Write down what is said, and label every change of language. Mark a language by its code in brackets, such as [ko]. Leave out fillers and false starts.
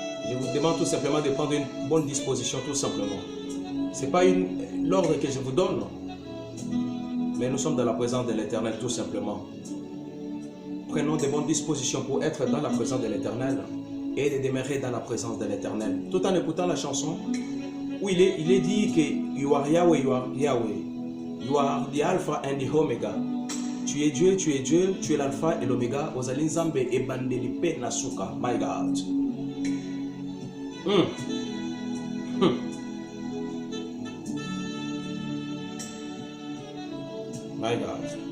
[fr] Je vous demande tout simplement de prendre une bonne disposition, tout simplement. Ce n'est pas l'ordre que je vous donne, mais nous sommes dans la présence de l'Éternel, tout simplement. Prenons de bonnes dispositions pour être dans la présence de l'Éternel et de demeurer dans la présence de l'Éternel. Tout en écoutant la chanson où il est dit que [en] You are Yahweh, you are Yahweh. You are the Alpha and the Omega. [fr] Tu es Dieu, tu es l'Alpha et l'Oméga. [ln] Ozali Nzambe et bandelipe nasuka. [en] My God. My God.